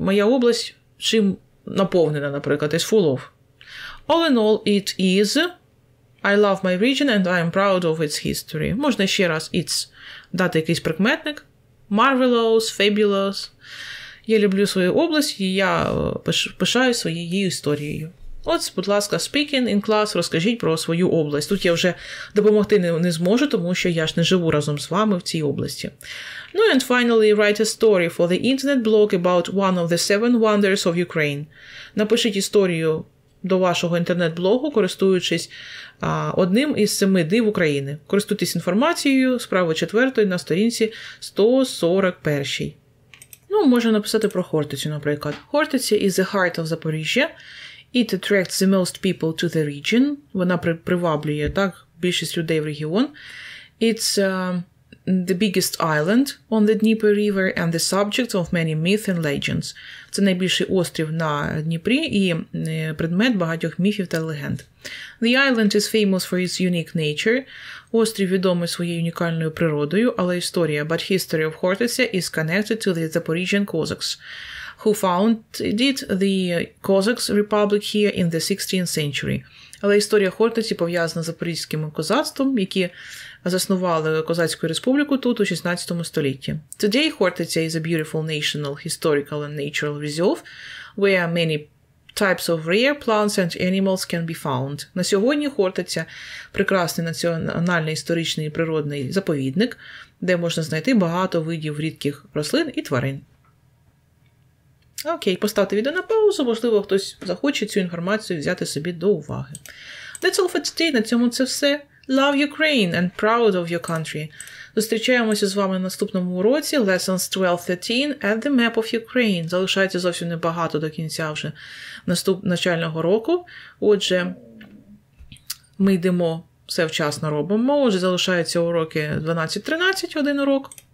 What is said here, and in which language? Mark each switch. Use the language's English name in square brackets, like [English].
[Ukrainian] Моя область чим наповнена, наприклад, [English] is full of. All in all, it is. I love my region and I am proud of its history. [Ukrainian] Можна ще раз it's дати якийсь прикметник. [English] Marvelous, fabulous. [Ukrainian] Я люблю свою область і я пишаю своєю історією. От, будь ласка, [English] speaking in class, [Ukrainian] розкажіть про свою область. Тут я вже допомогти не зможу, тому що я ж не живу разом з вами в цій області. [English] Ну, and finally, write a story for the internet blog about one of the 7 wonders of Ukraine. [Ukrainian] Напишіть історію до вашого інтернет-блогу, користуючись одним із 7 див України. Користуйтесь інформацією з правої 4 на сторінці 141. Ну, можна написати про Хортицю, наприклад. [English] Хортиця is the heart of Запоріжжя. It attracts the most people to the region. [Ukrainian] Вона приваблює, так, більшість людей в регіон. [English] It's the biggest island on the Dnieper River and the subject of many myths and legends. [Ukrainian] Це найбільший острів на Дніпрі і предмет багатьох міфів та легенд. [English] The island is famous for its unique nature. [Ukrainian] Острів відомий своєю унікальною природою, але історія, [English] but history of Хортиця is connected to the Zaporizhian Cossacks, who founded the Cossacks Republic here in the 16th century. [Ukrainian] Але історія Хортиці пов'язана з запорізьким козацтвом, які заснували Козацьку республіку тут у 16 столітті. [English] Today, Хортиця is a beautiful national, historical and natural reserve, where many types of rare plants and animals can be found. [Ukrainian] На сьогодні Хортиця – прекрасний національний історичний і природний заповідник, де можна знайти багато видів рідких рослин і тварин. Окей, поставте відео на паузу, можливо, хтось захоче цю інформацію взяти собі до уваги. [English] That's all for today. [Ukrainian] На цьому це все. [English] Love Ukraine and proud of your country. [Ukrainian] Зустрічаємося з вами на наступному уроці [English] Lessons 12-13 at the map of Ukraine. [Ukrainian] Залишається зовсім небагато до кінця вже навчального року. Отже, ми йдемо, все вчасно робимо. Отже, залишаються уроки 12-13, один урок.